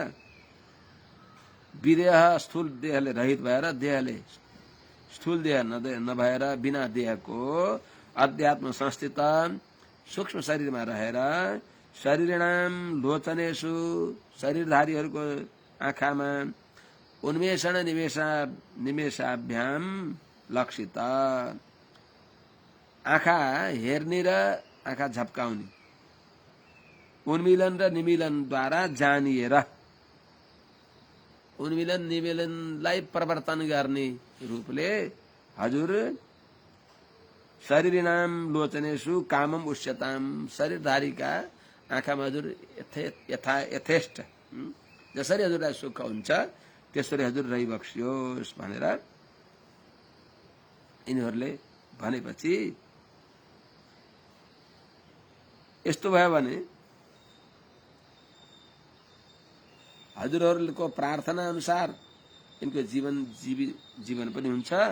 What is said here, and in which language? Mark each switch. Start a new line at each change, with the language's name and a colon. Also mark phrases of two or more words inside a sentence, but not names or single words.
Nepali: विदेह स्थूल देहले रहित भएर, देहले स्थूल देह नभएर बिना देहको अध्यात्म संस्थित सूक्ष्म शरीरमा रहेर
Sanskrit: शरीरनाम लोचनेषु,
Nepali: शरीरधारीहरूको आँखामा
Sanskrit: उन्मेषण निमेषाभ्याम लक्षित,
Nepali: आँखा हेर्ने र आँखा झप्काउने, उन्मिलन र निमिलनद्वारा जानिएर, उन्मिलन निमिलनलाई प्रवर्तन गर्ने रूपले हजुर
Sanskrit: शरीरनाम लोचनेषु कामम उच्यताम,
Nepali: शरीरधारीका आँखामा हजुर यथेष्ट जसरी हजुरलाई सुख हुन्छ त्यसरी हजुर रहिबक्सियोस् भनेर यिनीहरूले भनेपछि, यस्तो भयो भने हजुरहरूको प्रार्थना अनुसार यिनको जीवन पनि हुन्छ।